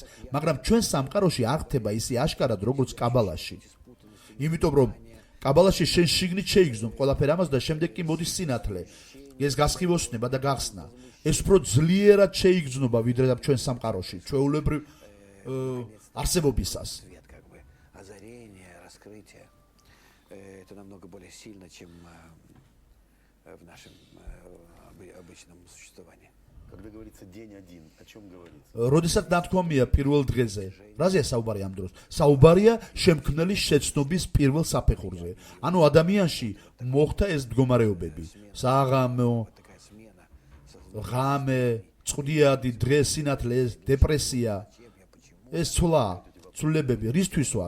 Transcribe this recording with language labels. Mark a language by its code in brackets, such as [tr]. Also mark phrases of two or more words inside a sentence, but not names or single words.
[ka] მაგრამ ჩვენ სამყაროში არ ხდება ისე აშკარად, როგორც კაბალაში. იმიტომ რომ კაბალაში შენ შიგნით შეიგრძნობ ყველაფერ ამას და შემდეგ კი მოდის სინათლე. ეს გასხივოსნება და გახსნა. ეს უფრო ძლიერად შეიგრძნობა ვიდრე ჩვენ სამყაროში, ჩვეულებრივ არსებობისას. [ru] Свет, как бы озарение, раскрытие. Это намного более сильно, чем в нашем обычном существовании. Когда говорится день один, о чем говорится? [ka] როდესაც ნათქვამია პირველ დღეზე, რაზეა საუბარი ამ დროს? საუბარია შემქმნელის შეცნობის პირველ საფეხურზე. ანუ ადამიანში მოხდა ეს მდგომარეობები. საღამო, [ru] Такая смена. [ka] ღამე, წვდიადი, დღე, სინათლე, დეპრესია, ეს ცვლილებები რისთვის ვარ?